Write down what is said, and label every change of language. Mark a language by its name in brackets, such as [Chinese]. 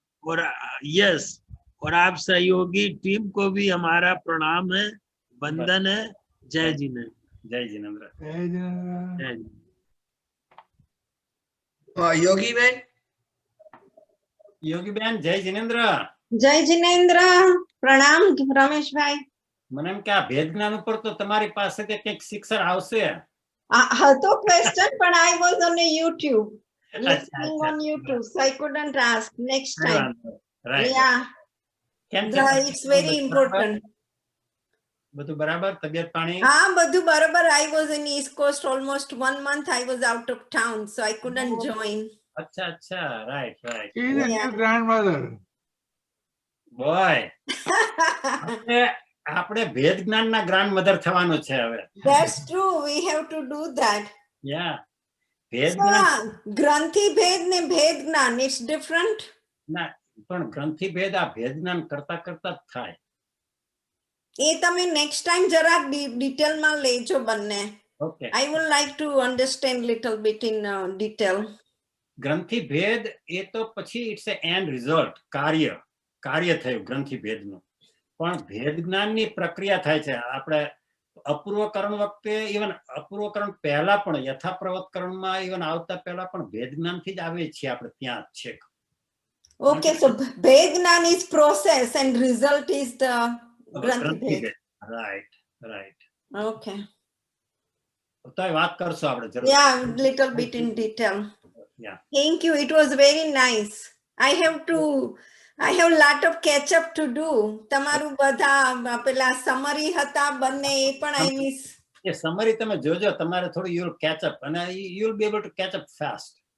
[Hindi] और यस, और आप सहयोगी टीम को भी हमारा प्रणाम है, वंदन है। जय जिनेन्द्र, जय जिनेन्द्र, जय जिनेन्द्र। जय जिनेन्द्र। योगी बहन, योगी बहन जय जिनेन्द्र। जय जिनेन्द्र, प्रणाम રમેશભાઈ। [Gujarati] મને એમ કે આ ભેદ જ્ઞાન ઉપર તો તમારી પાસેથી કંઈક શિક્ષણ આવશે। હતો ક્વેશ્ચન, પણ [English] I was on a YouTube, listening [Gujarati] અચ્છા, [English] on YouTube, so I couldn't ask. Next [Gujarati] કઈ [English] time. [Gujarati] વાંધો નહીં. [English] Right. Yeah, [Gujarati] કેમ છે? [English] it's very important. [Gujarati] બધું બરાબર? તબિયત પાણી? હા, બધું બરાબર. [English] I was in East Coast almost 1 month. I was out of town, so I couldn't join. [Gujarati] અચ્છા અચ્છા, right right [English] She is a Yeah. new grandmother. [Gujarati] Boy, આપણે ભેદ જ્ઞાનના ગ્રાન્ડ મધર થવાનું છે હવે। [English] That's true. We have to do that. [Gujarati] યા ભેદ [English] So, [Gujarati] જ્ઞાન ગ્રંથિ ભેદ ને ભેદ જ્ઞાન, [English] it's different. [Gujarati] ના, પણ ગ્રંથિ ભેદ આ ભેદ જ્ઞાન કરતા કરતા જ થાય। એ તમે [English] next time [Gujarati] જરા detail માં લેજો બંને. [English] Okay, I would like to understand little bit in detail. [Gujarati] ગ્રંથિ ભેદ એ તો પછી [English] it's a end result, [Gujarati] કાર્ય થયું ગ્રંથિ ભેદનું। પણ ભેદ જ્ઞાનની પ્રક્રિયા થાય છે। આપણે અપૂર્વકરણ વખતે, ઇવન અપૂર્વકરણ પહેલા પણ યથાપ્રવતકરણમાં ઇવન આવતા પહેલા પણ ભેદ જ્ઞાનથી જ આવીએ છીએ આપણે ત્યાં જ છેક। [English] Okay, so ભેદ જ્ઞાન is process and result is the ગ્રંથિ ભેદ. Right right, Okay. [Gujarati] તો એ વાત કરશું આપણે જરૂર। [English] Yeah, little bit in detail. Yeah. Thank you. It was very nice. I have lot of catch up to do. [Gujarati] તમારું બધા પેલા summary હતા બંને, એ પણ [English] I miss. [Gujarati] એ સમરી તમે જોજો, તમારે થોડું [English] you'll catch up and you'll be able to catch up fast.